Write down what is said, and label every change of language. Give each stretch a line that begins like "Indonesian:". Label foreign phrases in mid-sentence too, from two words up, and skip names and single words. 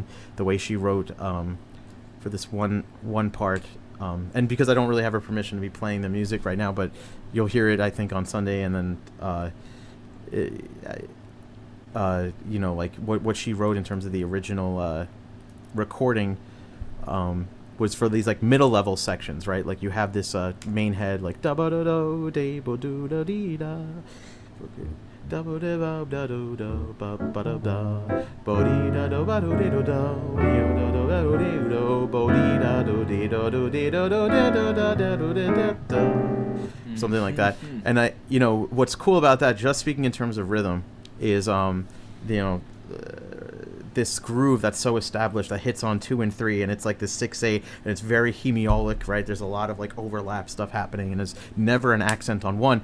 English: The way she wrote for this one part, and because I don't really have her permission to be playing the music right now, but you'll hear it, I think, on Sunday, and then like what she wrote in terms of the original recording was for these like middle level sections, right? Like, you have this main head, like da ba da do de bo do da dee da, da bo de ba da do do ba ba da da bo dee da do ba do de do do yo do do ba do de do bo dee da do de do do de do do da da da da do de da da, something like that. And what's cool about that, just speaking in terms of rhythm, is this groove that's so established that hits on 2 and 3, and it's like this 6/8, and it's very hemiolic, right? There's a lot of like overlap stuff happening, and there's never an accent on one.